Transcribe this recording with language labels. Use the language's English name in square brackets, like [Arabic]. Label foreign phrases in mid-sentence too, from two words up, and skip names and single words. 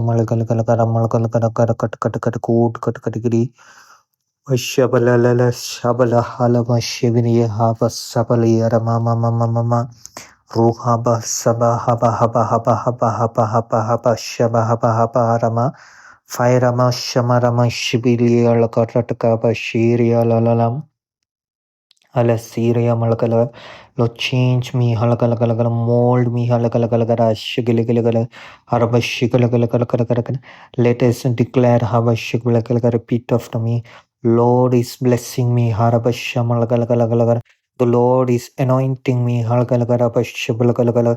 [English] Samalgalakaramalgalakarakat Vashabalala Shabala Halamashivini Hava Sabali Aramama Ruhaba Saba Haba Haba Haba Haba Haba Haba Haba Shaba Haba Haba Rama Fairama Shamarama Shibili Alakarataka Bashiria Lalalam Alasiria Malakala. Lord, change me, Halakalakala, mold me, Halakalakala, Shigiligala, Harabashikalakala. Let us declare Habashikalakala, repeat after me. Lord is blessing me, Harabashamalakala. The Lord is anointing me, Halakalakala.